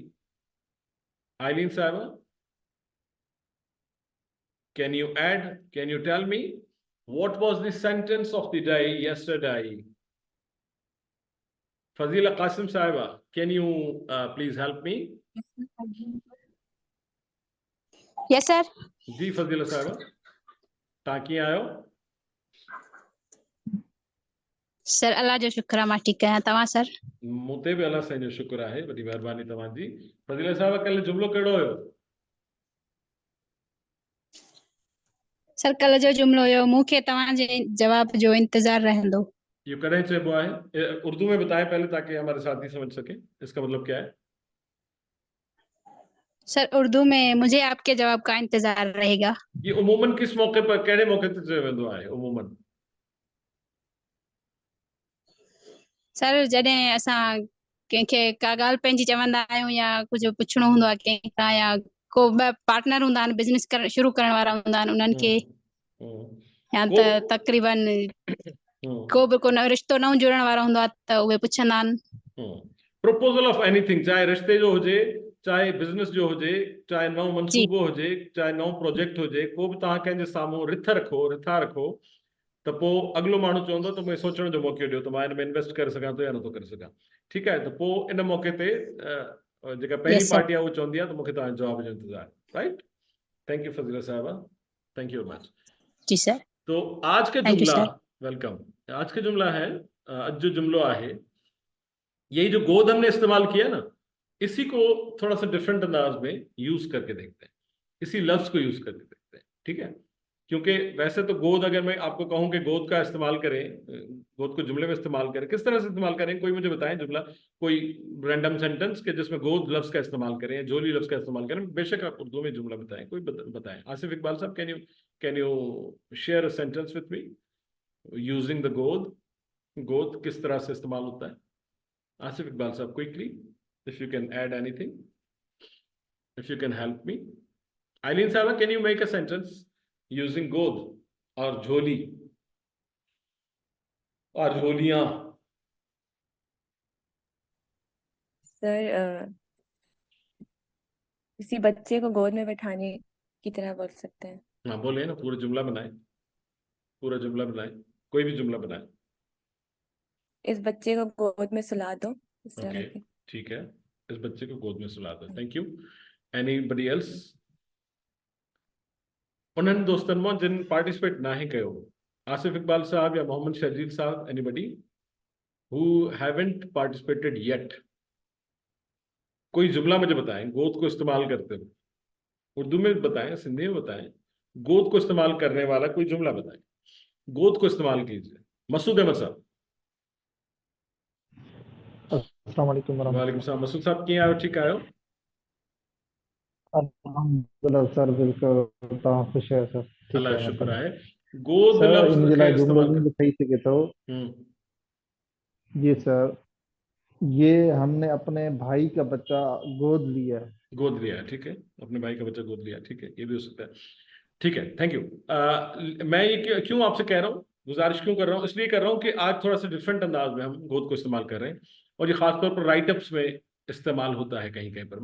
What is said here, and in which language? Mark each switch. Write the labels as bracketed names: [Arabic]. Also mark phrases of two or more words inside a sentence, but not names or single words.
[English] Eileen Sava, can you add? Can you tell me what was the sentence of the day yesterday? Fazila Qasim Saiba, can you please help me? Yes, sir. [Sindhi] जी फजीला साहब, ताकि आयो। सर अल्लाह जो शुक्र मां ठीक है तवा सर। मुते भी अल्लाह से जो शुक्र है, बड़ी मेहरबानी तव्हां जी। फजीला साहब, कल जुमलो कहिड़ो हुयो? सर कल जो जुमलो हुयो, मूंखे तव्हां जे जवाब जो इंतजार रहंदो। ये कॾहिं चइबो आहे? [Urdu] اردو میں بتائیں پہلے تاکہ ہمارے ساتھی سمجھ سکیں اس کا مطلب کیا ہے. سر اردو میں مجھے آپ کے جواب کا انتظار رہے گا. یہ عموماً کس موقع پر, [Sindhi] कहिड़े मौके ते चयो वेंदो आहे उमूमन? सर जॾहिं असां कंहिंखे का ॻाल्हि पंहिंजी चवंदा आहियूं या कुझु पुछणो हूंदो आहे कंहिंखां, या को ॿ पार्टनर हूंदा आहिनि, बिजनेस शुरू करण वारा हूंदा आहिनि, उन्हनि खे या त तक़रीबन को बि को रिश्तो नओं जुड़ण वारो हूंदो आहे त उहे पुछंदा आहिनि। [English] proposal of anything, [Sindhi] चाहे रिश्ते जो हुजे, चाहे बिजनेस जो हुजे, चाहे नओं मनसूबो हुजे, चाहे नओं प्रोजेक्ट हुजे, को बि तव्हां कंहिंजे साम्हूं रिथा रखो त पोइ अॻिलो माण्हू चवंदो त मूंखे सोचण जो मौक़ो ॾियो त मां हिन में इन्वेस्ट करे सघां थो या नथो करे सघां। ठीकु आहे, त पोइ इन मौक़े ते जेका पहिरीं पार्टी आहे उहो चवंदी आहे त मूंखे तव्हांजे जवाब जो इंतज़ार। [English] Right, thank you Fazila Sahiba, thank you very much. [Urdu] جی سر. تو آج کا [English] Thank you, [Urdu] جملہ, [English] sir. Welcome. [Urdu] آج کا جملہ ہے, [Sindhi] आज जो जुमलो आहे, [Urdu] یہی جو گود ہم نے استعمال کیا نا، اسی کو تھوڑا سا ڈفرنٹ انداز میں یوز کر کے دیکھتے ہیں، اسی لفظ کو یوز کر کے دیکھتے ہیں. ٹھیک ہے، کیونکہ ویسے تو گود، اگر میں آپ کو کہوں کہ گود کا استعمال کریں، گود کو جملے میں استعمال کریں، کس طرح سے استعمال کریں، کوئی مجھے بتائیں جملہ، کوئی [English] random sentence [Urdu] کہ جس میں گود لفظ کا استعمال کریں، جھولی لفظ کا استعمال کریں. بیشک آپ اردو میں جملہ بتائیں، کوئی بتائیں۔ آصف اقبال صاحب, [English] Can you share a sentence with me using the god? [Urdu] گود کس طرح سے استعمال ہوتا ہے? آصف اقبال صاحب, کوئکلی. if you can add anything, if you can help me. Eileen Sahaba, can you make a sentence using god or jholi or jholiyan? سر کسی بچے کو گود میں بٹھانے کی طرح بول سکتے ہیں. ہاں بولیں نا، پورا جملہ بنائیں، پورا جملہ بنائیں، کوئی بھی جملہ بنائیں. اس بچے کو گود میں سلا دو، اس طرح اوکے, کی. ٹھیک ہے، اس بچے کو گود میں سلا دو. [English] Thank you. Anybody else? [Sindhi] उन्हनि दोस्तन में जिन पार्टिसिपेट ना ही कयो, आसिफ इकबाल साहब या मोहम्मद शजील साहब, [English] Anybody who haven't participated yet? [Urdu] کوئی جملہ مجھے بتائیں گود کو استعمال کرتے ہوئے، اردو میں بتائیں، سندھی میں بتائیں، گود کو استعمال کرنے والا کوئی جملہ بتائیں. گود کو استعمال کیجیے۔ مسعود احمد صاحب. [Arabic] السلام عليكم وعليكم السلام. [Sindhi] मसूद साहब कीअं आहियो? ठीकु आहियो? अल्हम्दुलिल्लाह सर, बिल्कुल तव्हां ख़ुशि आहियो सर? ठीकु अल्लाह आहे जो शुक्र मतलब आहे। गोद सर लफ़्ज़ इन जे खे लाइ जुमिलो इस्तेमाल ईअं ठही सघे थो। कर। [Urdu] جی سر، یہ ہم نے اپنے بھائی کا بچہ گود لیا ہے. گود لیا ہے، ٹھیک ہے، اپنے بھائی کا بچہ گود لیا، ٹھیک ہے، یہ بھی ہو سکتا ہے. ٹھیک ہے, [English] Thank you. [Urdu] میں یہ کیوں آپ سے کہہ رہا ہوں، گزارش کیوں کر رہا ہوں، اس لیے کر رہا ہوں کہ آج تھوڑا سا ڈفرنٹ انداز میں ہم گود کو استعمال کر رہے ہیں، اور یہ خاص طور پر رائٹ اپس میں استعمال ہوتا ہے کہیں کہیں پر.